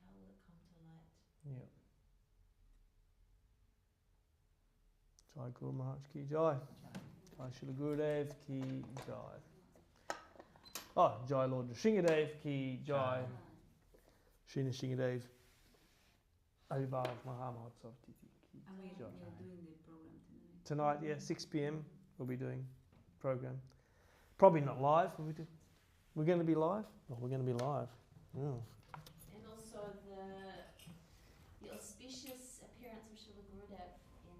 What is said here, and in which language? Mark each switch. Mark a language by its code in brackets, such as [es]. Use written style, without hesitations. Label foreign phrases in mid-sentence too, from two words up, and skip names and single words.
[en] How will it come to light?" Yeah. [hi] जय गुरु महाराज की जय. श्रील गुरुदेव की जय. Oh, जय लॉर्ड नृसिंहदेव की जय. श्री नृसिंहदेव अभिनव महा-मंत्र की [en] And we're [hi] jai. [en] doing the program tonight. Tonight, yeah, 6 p.m. we'll be doing program. Probably not live. We're going to be live? Oh, we're going to be live. Oh. And also the auspicious appearance of Srila Gurudev in